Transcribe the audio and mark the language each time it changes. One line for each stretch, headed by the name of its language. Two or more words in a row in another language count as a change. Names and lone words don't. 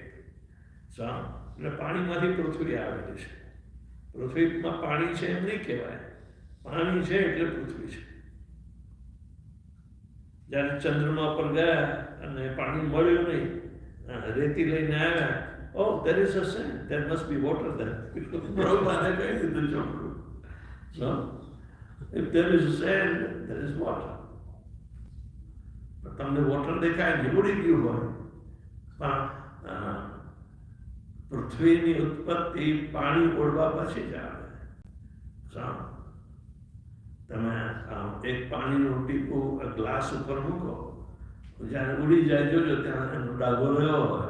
Gujarati: એટલે પાણીમાંથી પૃથ્વી આવેલી છે. પૃથ્વીમાં પાણી છે એમ નહીં કહેવાય. પાણી છે એટલે પૃથ્વી છે. જ્યારે ચંદ્રમા પર ગયા અને પાણી મળ્યું નહીં, રેતી લઈને આવ્યા,
English: oh, there is a sand, there must be water there.
Gujarati: Prabhupada કહી દીધું ચોખ્ખું.
English: So, if there is a sand, there is water.
Gujarati: પણ તમને વોટર દેખાય ને ઉડી ગયું હોય. પણ પૃથ્વીની ઉત્પત્તિ પાણી ઓળવા પછી જ આવે. તમે એક પાણીનું ટીપું ગ્લાસ ઉપર મૂકો, જ્યારે ઉડી જાય જોજો ત્યાં એનો ડાઘો રહ્યો હોય.